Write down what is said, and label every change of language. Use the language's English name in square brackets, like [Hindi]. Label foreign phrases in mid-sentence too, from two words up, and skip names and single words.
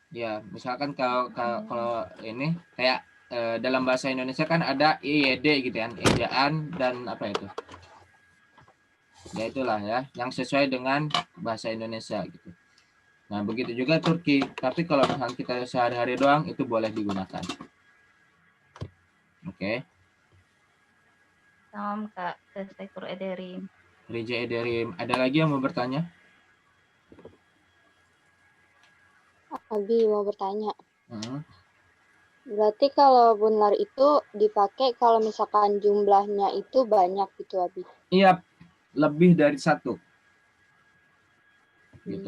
[Indonesian] Ya, misalkan kalau ini kayak dalam bahasa Indonesia kan ada IED gitu kan, ejaan dan apa itu? Ya itulah ya, yang sesuai dengan bahasa Indonesia gitu. Nah, begitu juga Turki. Tapi kalau misalnya kita sehari-hari doang, itu boleh digunakan. Oke. Salam Kak. [Turkish] Teşekkür ederim. Rica ederim. [Indonesian] Ada lagi yang mau bertanya? Abi mau bertanya. Hmm. Berarti kalau bunlar itu dipakai kalau misalkan jumlahnya itu banyak gitu, Abi? Iya, lebih dari satu. Gitu.